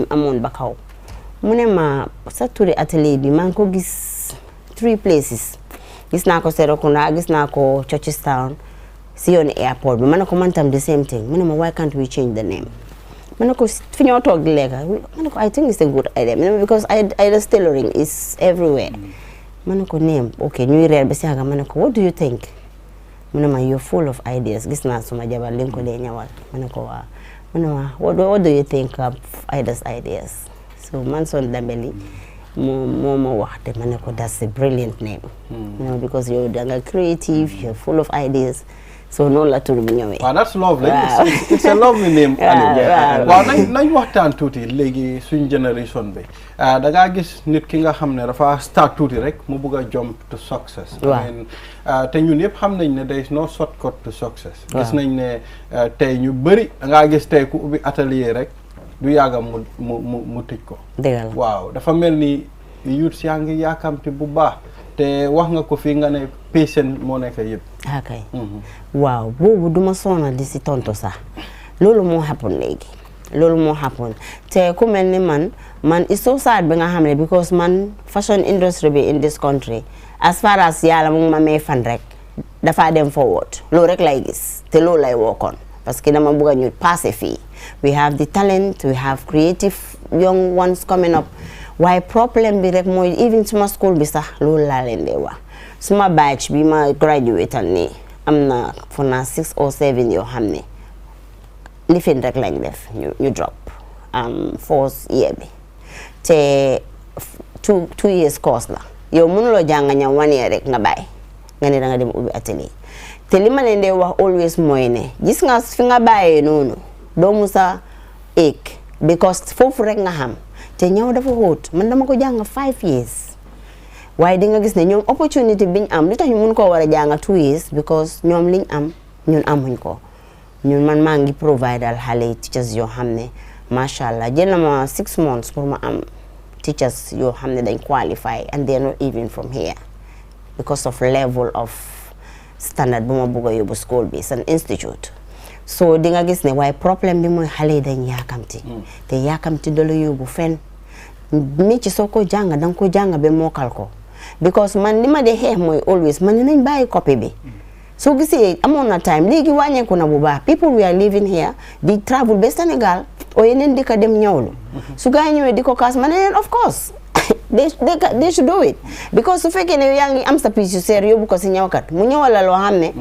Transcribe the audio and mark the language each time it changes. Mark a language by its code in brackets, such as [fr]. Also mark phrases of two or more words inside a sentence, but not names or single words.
[wo] mu amoon ba kaw mu ne ma sa turi atelier bi maa ngi ko gis 3 places gis naa ko Serekunda gis naa ko Churchilltown si yooni airport bi ma ne ko man tam the same thing mu ne ma [en] why can't we change the name [wo] ma ne ko fi ñoo toog di lekka ma ne ko [en] I think it's a good idea because Aida's tailoring is everywhere [wo] ma ne ko name ok ñuy reer ba si àgga ma ne ko [en] what do you think [wo] mu ne ma [en] you're full of ideas [wo] gis naa suma jabar li nga ko dee ñawal ma ne ko waaw mu ne ma [en] what do you think of Aida's ideas [wo] so Manson Dambeli moo ma wax te ma ne ko [en] that's a brilliant name [wo] because yow danga creative [en] you're full of ideas [wo] so noonu la tur bi ñëwee. [en] waaw that's lovely. it's a lovely name. [wo] waaw nañ waxtaan tuuti léegi suñ génération bi da ngaa gis nit ki nga xam ne dafa start tuuti rek mu bugg a [en] jump to success. [wo] te ñun yëpp xam nañ ne [en] there is no shortcut to success. [wo] gis nañ ne tey ñu bëri da ngaa gis tey ku ubbi atelier rek du yàgga mu tëj ko. dëgg la waaw dafa mel ni youth yaa ngi yaakamti bu baax. te wax nga ko fii nga ne patient moo nekk yëpp. okay waaw boobu duma sonal di si tontu sax loolu moo happen léegi loolu moo happen te ku mel ni man [en] it's so sad [wo] bi nga xam ne because man [en] fashion industry [wo] bi [en] in this country as far as [wo] yàlla mu ma may fan rek dafa dem forward loolu rek lay gis te loolu lay wokkoon parce que dama bëgg a ñu passé fii [en] we have the talent we have creative young ones coming up [wo] waaye problème bi rek mooy even suma school bi sax loolu laa leen dee wax suma batch bi ma graduate nii am na for na [en] 6 or 7 [wo] yoo xam ne lifin rek lañ def ñu drop fourth year bi te [en] 2 years course [wo] la yow mënuloo jàng ñam [en] 1 year [wo] rek nga bàyyi nga ne da nga dem ubbi atelier te li ma leen dee wax always mooy ne gis nga fi nga bàyyee noonu doo musa éeg because foofu rek nga xam te ñëw dafa xóot man dama ko jàng [en] 5 years [wo] waaye di nga gis ne ñoom opportunity biñ am li tax ñu mun koo war a jàng [en] 2 years [wo] because ñoom liñ am ñun amuñ ko ñun man maa ngi provide al xale teachers yoo xam ne [ar] macha allah [wo] jël na ma [en] 6 months [wo] pour ma am teachers yoo xam ne dañ qualify [en] and they are not even from here because of level of standard [wo] bu ma bëgg a yóbbu school bi [en] it's an institute so [wo] di nga gis ne waaye problème bi mooy xale yi dañ yaakamti te yaakamti da la yóbbu fen métier soo ko jàng danga ko jàng ba mookal ko because man li ma dee xeex mooy always man nañ bàyyi copy bi soo gisee amoon na time léegi wàññeeku na bu baax [en] people we are living here [wo] di travel ba Sénégal o yeneen di ko dem ñëwlu su gaa yi ñëwee di ko kaas ma ne leen [en] of course they should do it because [wo] su fekkee ne yaa ngi am sa pièce yu seer yóbbu ko si ñëwkat mu ñëwal la loo xam ne